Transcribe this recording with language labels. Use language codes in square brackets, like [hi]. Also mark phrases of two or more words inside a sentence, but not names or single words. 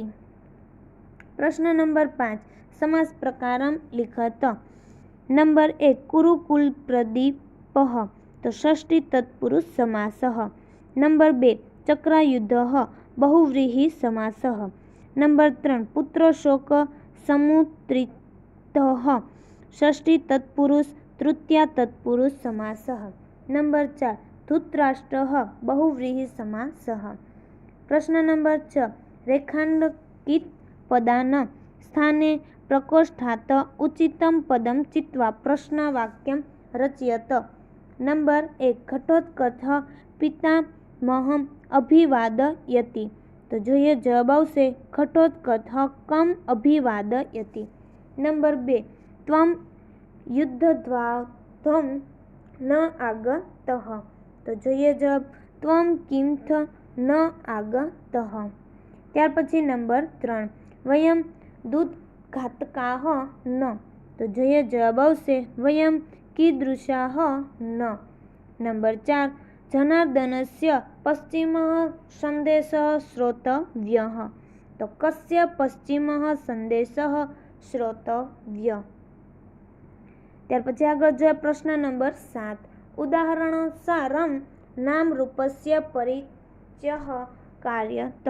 [gu] પ્રશ્ન નંબર [sa] 5। સમાસ પ્રકારમ લિખત। [gu] નંબર 1। [sa] કુરુકુલપ્રદીપઃ તો ષષ્ઠી તત્પુરુષ સમાસઃ। નંબર 2। ચક્રાયુધઃ બહુવ્રીહિ સમાસઃ। નંબર 3। પુત્ર શોક સમુત્રિત षष्ठी तत्पुरुष तृतीया तत्पुरुष समासः। नंबर 4 धृतराष्ट्रः बहुव्रीहि समासः। [gu] પ્રશ્ન નંબર [sa] 6 रेखांकित पदानां स्थाने प्रकोष्ठात् उचितं पदं चित्वा प्रश्नवाक्यं रचयत। नंबर 1 घटोत्कचः पितामहम् अभिवादयति। [gu] तो જોઈએ જવાબ આવશે [sa] ઘટોત્કચः કમ અભિવાદયતિ। નંબર 2 ત્વમ યુદ્ધદ્વાધમ ન આગતઃ। [gu] તો જોઈએ જવાબ [sa] ત્વમ કિમથ ન આગતઃ। [gu] ત્યાર પછી [sa] નંબર 3 વયમ દૂતઘાતકાઃ ન। [gu] તો જોઈએ જવાબ આવશે [sa] વયમ कीदृशाः न। नंबर 4 जनार्दनस्य पश्चिमः सन्देशः श्रोतव्यः। तो कस्य पश्चिमः सन्देशः श्रोतव्यः। [gu] ત્યાર પછી આગળ જોઈએ પ્રશ્ન નંબર 7 [sa] उदाहरणसारं नामरूपस्य परिचयः कार्यत।